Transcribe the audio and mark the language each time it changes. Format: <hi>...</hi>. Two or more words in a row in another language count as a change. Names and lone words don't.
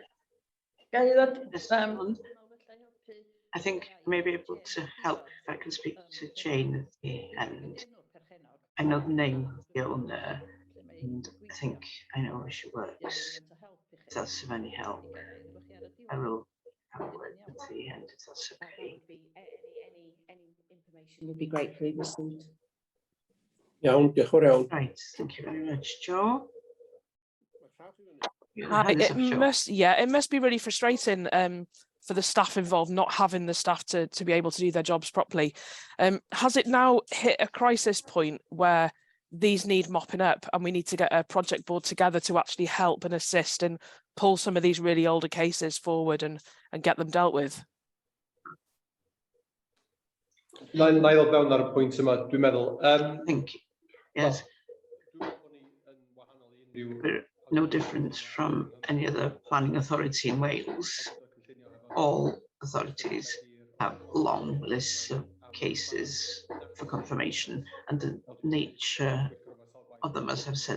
<en>I think I may be able to help if I can speak to Jane at the end. I know the name of the owner, and I think I know where she works. If that's of any help, I will have a word at the end, if that's okay. Any information would be gratefully received.</en> <cy>Iawn, diolch yn fawr iawn.</cy> <en>Right, thank you very much, Joe. Hi, it must be really frustrating for the staff involved not having the staff to be able to do their jobs properly. Has it now hit a crisis point where these need mopping up and we need to get a project board together to actually help and assist and pull some of these really older cases forward and get them dealt with?</en> <cy>Na'i ddod fewn ar y pwynt yma, dwi'n meddwl.</cy> <en>I think, yes, we're no different from any other planning authority in Wales. All authorities have long lists of cases for confirmation, and the nature of them, as I've said</en>